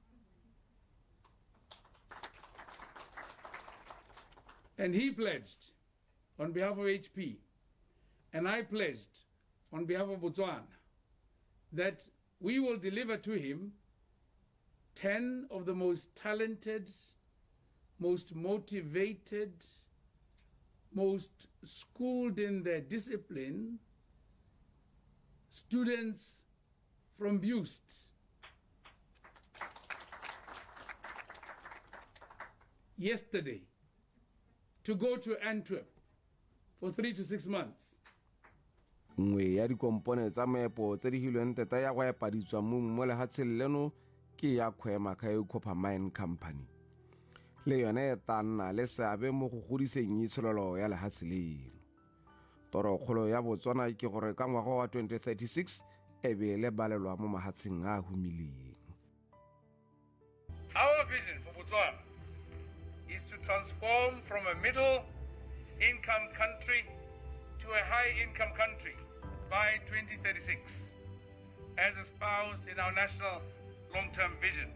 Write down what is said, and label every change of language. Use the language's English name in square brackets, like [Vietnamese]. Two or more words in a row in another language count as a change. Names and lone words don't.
[English] And he pledged on behalf of HP, and I pledged on behalf of Botswana, that we will deliver to him 10 of the most talented, most motivated, most schooled in their discipline students from BUST. Yesterday, to go to Antwerp for 3 to 6 months. [Tswana] Nngwe ya dikompone tsa meepo tse di hilweng teta ya go epa ditswammung mo lehatsheng leno ke ya Khwema Copper Mine Company. Le yone e tla nna le seabe mo go godiseng itsholelo ya lehatshe leno. Torokgolo ya Botswana ke gore ka ngwaga wa 2036 e be le balelwa mo mahatsheng a humileng. [English] Our vision for Botswana is to transform from a middle-income country to a high-income country by 2036, as espoused in our national long-term vision.